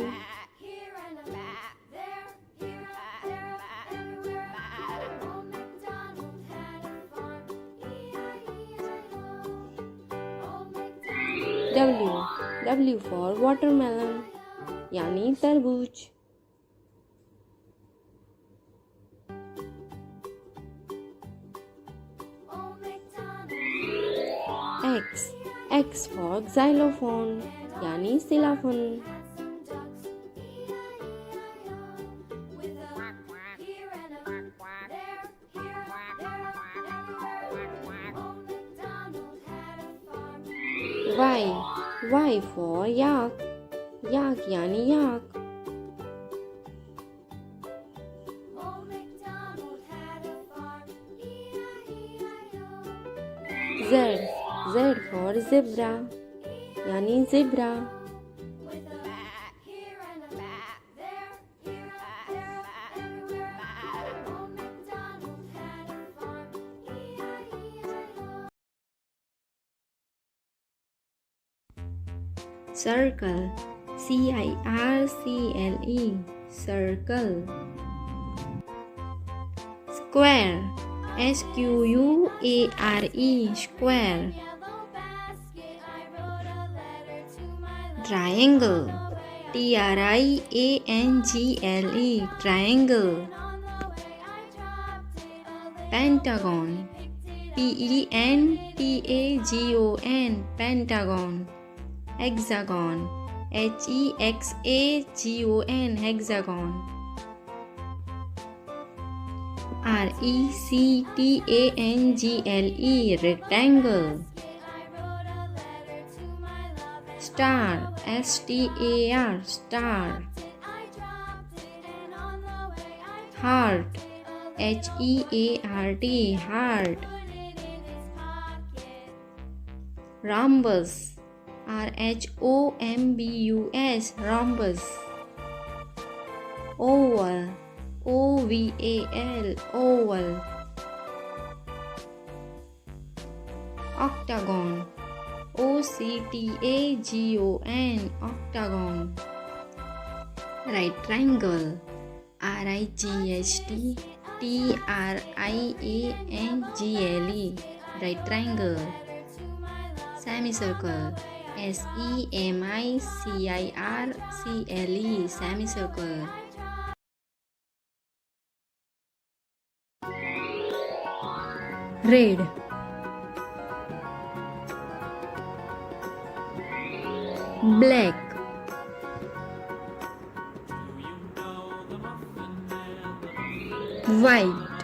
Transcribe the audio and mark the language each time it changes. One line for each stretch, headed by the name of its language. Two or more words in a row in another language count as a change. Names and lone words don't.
English: here and a there, here, there, everywhere. Old MacDonald had a farm, E-I-E-I-O. Old MacDonald W. W for watermelon
Hindi: यानी तरबूज.
English: Old MacDonald X. X for xylophone यानी xylophone. had some ducks, E-I-E-I-O. With a here and a there, here, there, everywhere. Old MacDonald had a farm, Y. Y for yak. Yak यानी yak. Old MacDonald had a farm, E-I-E-I-O. Z. Z for zebra यानी zebra. With a here and a there, here, there, everywhere. Old MacDonald had a farm, E-I-E-I-O. Circle. C-I-R-C-L-E. Circle. Square. S-Q-U-A-R-E. Square. Yellow basket, I wrote a letter to my love. Triangle. T-R-I-A-N-G-L-E. Triangle. On the way I dropped it a little. Pentagon. P-E-N-T-A-G-O-N. Pentagon. Hexagon. H-E-X-A-G-O-N. Hexagon. R-E-C-T-A-N-G-L-E. Rectangle. I wrote a letter to my love and Star. S-T-A-R. Star. I dropped it and on the way I Heart. dropped it a little. H-E-A-R-T. Heart. Put it in his pocket. Rhombus. R-H-O-M-B-U-S. Rhombus. Oval. O-V-A-L. Oval. Octagon. O-C-T-A-G-O-N. Octagon. Right triangle. R-I-G-H-T T-R-I-A-N-G-L-E. Right triangle. Semicircle. S-E-M-I-C-I-R-C-L-E. Semicircle. Red. Black. White.